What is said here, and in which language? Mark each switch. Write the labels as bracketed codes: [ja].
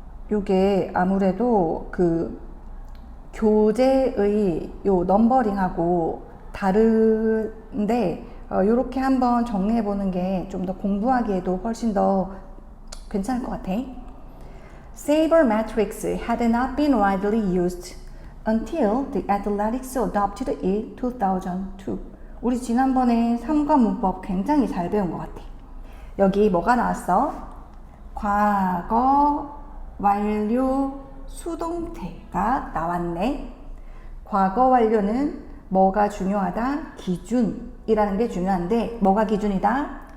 [ko] 요게 아무래도 그 교재의 요 넘버링하고 다른데 요렇게 한번 정리해 보는 게 좀 더 공부하기에도 훨씬 더 괜찮을 것 같아. [en] Sabermetrics had not been widely used until the Athletics adopted it in 2002. [ko] 우리 지난번에 3과 문법 굉장히 잘 배운 것 같아. 여기 뭐가 나왔어? 과거 완료 수동태가 나왔네. 과거 완료는 뭐가 중요하다? 기준이라는 게 중요한데 뭐가 기준이다?